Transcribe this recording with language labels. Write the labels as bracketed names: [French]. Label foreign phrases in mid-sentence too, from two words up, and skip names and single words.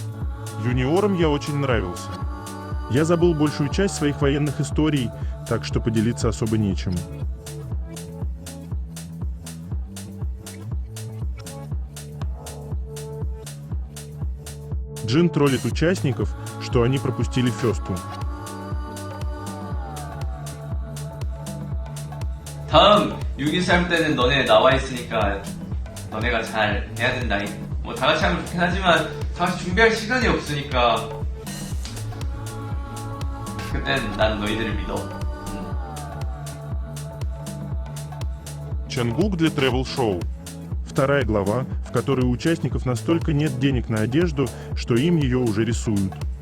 [Russian] Юниорам я очень нравился. Я забыл большую часть своих военных историй, так что поделиться особо нечем. Джин троллит участников, что они пропустили фёсту. [Korean] 다음 6인 삶 때는 너네 나와 있으니까 너네가 잘 해야 된다. 뭐 다 같이 하면 좋긴 하지만 다 같이 준비할 시간이 없으니까 그땐 난 너희들을 믿어. [Russian] Чангук для тревел-шоу. Вторая глава, в которой у участников настолько нет денег на одежду, что им ее уже рисуют.